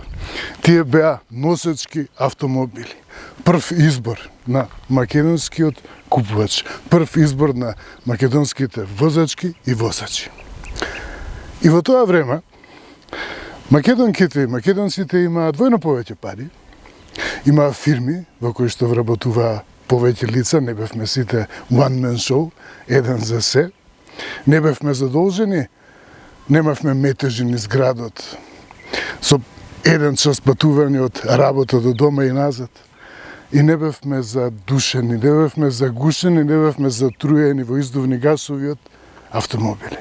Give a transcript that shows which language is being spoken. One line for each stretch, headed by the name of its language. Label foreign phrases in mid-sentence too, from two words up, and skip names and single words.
Macedonian: Тие беа носечки автомобили. Прв избор на македонскиот купувач, прв избор на македонските возачки и возачи. И во тоа време, македонките и македонците имаат двојно повеќе пари, имаа фирми во кои што вработуваа повеќе лица, не бевме сите
English: one man show,
Macedonian: еден за се, не бевме задолжени, немавме метежи низ градот, со еден час патување од работа до дома и назад, и не бевме задушени, не бевме загушени, не бевме затруени во издувни гасови од автомобили.